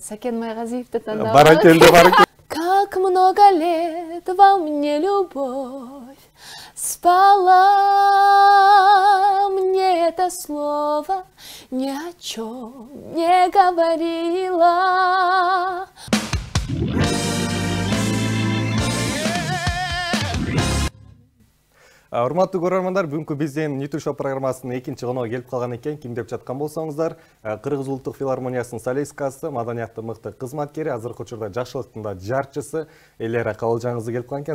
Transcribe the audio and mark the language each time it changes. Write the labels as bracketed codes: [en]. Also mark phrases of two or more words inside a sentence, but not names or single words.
[kk] Сакен Майғазиевті таңдап. Баракелді. [ru] Как много лет во мне любовь спала, мне это слово ни о чем не говорила. [ky] Урматтуу көрөрмандар, бүгүнкү биздин Ниту Шоу программасынын экинчи коногу келип калган экен. Ким деп жаткан болсоңуздар, Кыргыз улуттук филармониясынын солисткасы, маданияттын мыкты кызматкери, азыркы учурда жакшылыктын да жарчысы Элера Кабылжан-кызы келип калган экен.